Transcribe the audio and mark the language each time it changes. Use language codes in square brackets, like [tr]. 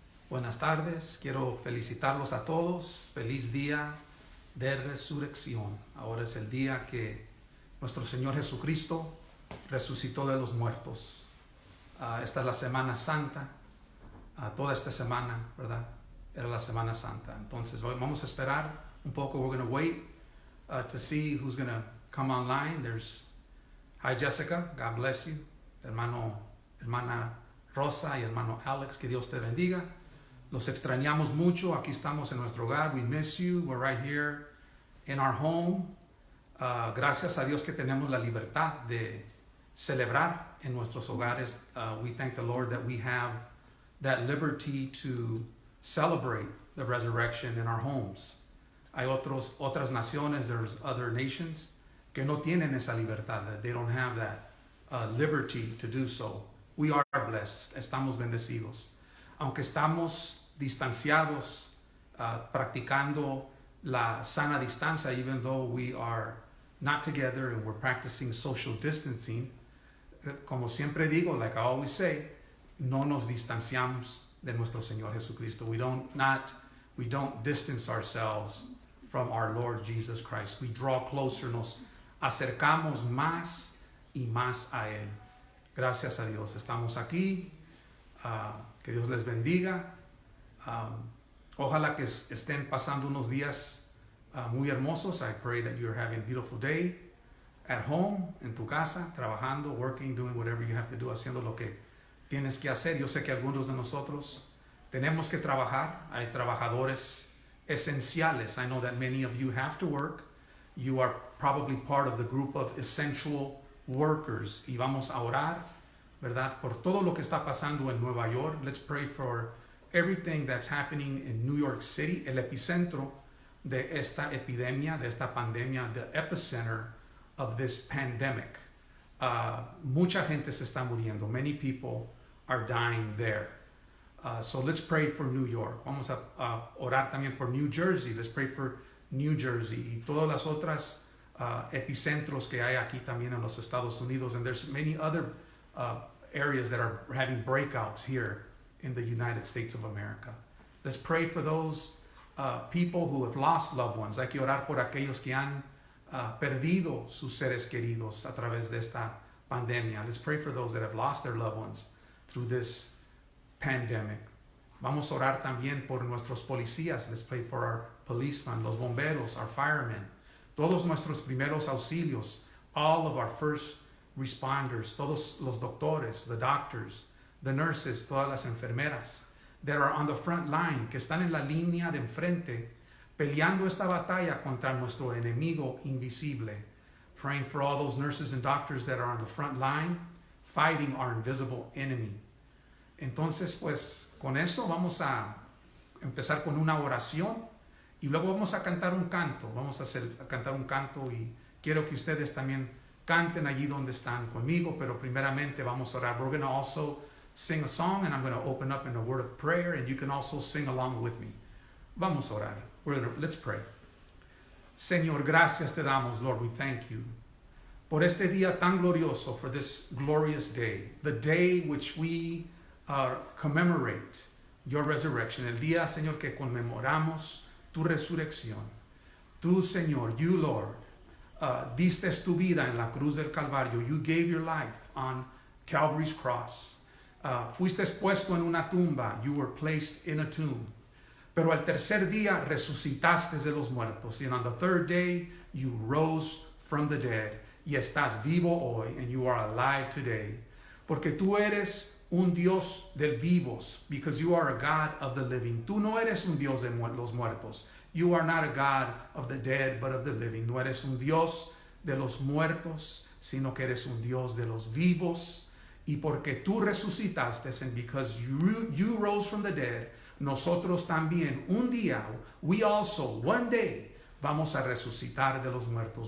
[es] Buenas tardes, quiero felicitarlos a todos. Feliz día de resurrección. Ahora es el día que nuestro Señor Jesucristo resucitó de los muertos. Esta es la Semana Santa. Toda esta semana, ¿verdad? Era la Semana Santa. Entonces vamos a esperar un poco. [en] We're going to wait to see who's going to come online. Hi Jessica, God bless you. [es] Hermana Rosa y hermano Alex, que Dios te bendiga. Los extrañamos mucho. Aquí estamos en nuestro hogar. [en] We miss you. We're right here in our home. [es] Gracias a Dios que tenemos la libertad de celebrar en nuestros hogares. [en] We thank the Lord that we have that liberty to celebrate the resurrection in our homes. [es] Hay otras naciones, [en] there's other nations [es] que no tienen esa libertad, [en] that they don't have that liberty to do so. We are blessed, [es] estamos bendecidos. Aunque estamos distanciados, practicando la sana distancia, [en] even though we are not together and we're practicing social distancing, [es] como siempre digo, [en] like I always say, [es] no nos distanciamos de nuestro Señor Jesucristo. [en] We don't distance ourselves from our Lord Jesus Christ. We draw closer, [es] nos acercamos más y más a Él. Gracias a Dios, estamos aquí. Que Dios les bendiga. Ojalá que estén pasando unos días muy hermosos. [en] I pray that you're having a beautiful day at home, [es] en tu casa, trabajando, [en] working, doing whatever you have to do, [es] haciendo lo que tienes que hacer. Yo sé que algunos de nosotros tenemos que trabajar. Hay trabajadores esenciales. [en] I know that many of you have to work. You are probably part of the group of essential workers. [es] Y vamos a orar, ¿verdad? Por todo lo que está pasando en Nueva York. [en] Let's pray for everything that's happening in New York City, [es] el epicentro de esta epidemia, de esta pandemia, [en] the epicenter of this pandemic. [es] Mucha gente se está muriendo. [en] Many people are dying there. So let's pray for New York. [es] Vamos a orar también por New Jersey. [en] Let's pray for New Jersey [es] y todas las otras epicentros que hay aquí también en los Estados Unidos. [en] And there's many other areas that are having breakouts here in the United States of America. Let's pray for those people who have lost loved ones. [es] Hay que orar por aquellos que han perdido sus seres queridos a través de esta pandemia. [en] Let's pray for those that have lost their loved ones through this pandemic. [es] Vamos a orar también por nuestros policías. [en] Let's pray for our policemen, [es] los bomberos, [en] our firemen, [es] todos nuestros primeros auxilios, [en] all of our first responders, [es] todos los doctores, [en] the doctors, the nurses, [es] todas las enfermeras [en] that are on the front line, [es] que están en la línea de enfrente, peleando esta batalla contra nuestro enemigo invisible. [en] Praying for all those nurses and doctors that are on the front line, fighting our invisible enemy. [es] Entonces, pues, con eso vamos a empezar con una oración y luego vamos a cantar un canto. Vamos a cantar un canto y quiero que ustedes también canten allí donde están conmigo, pero primeramente vamos a orar. [en] We're going to also sing a song and I'm going to open up in a word of prayer and you can also sing along with me. [es] Vamos a orar. [en] Let's pray. [es] Señor, gracias te damos, Lord. [en] We thank you [es] por este día tan glorioso, [en] for this glorious day, the day which we commemorate your resurrection, [es] el día, Señor, que conmemoramos tu resurrección. Tú, Señor, [en] you, Lord, [es] diste tu vida en la cruz del Calvario. [en] You gave your life on Calvary's cross. [es] Fuiste puesto en una tumba. [en] You were placed in a tomb. [es] Pero al tercer día resucitaste de los muertos. [en] And on the third day, you rose from the dead. [es] Y estás vivo hoy, [en] and you are alive today. [es] Porque tú eres un Dios de vivos, [en] because you are a God of the living. [es] Tú no eres un Dios de los muertos. [en] You are not a God of the dead, but of the living. [es] No eres un Dios de los muertos, sino que eres un Dios de los vivos. Y porque tú resucitaste, [en] and because you rose from the dead, [es] nosotros también un día, [en] we also, one day, [es] vamos a resucitar de los muertos.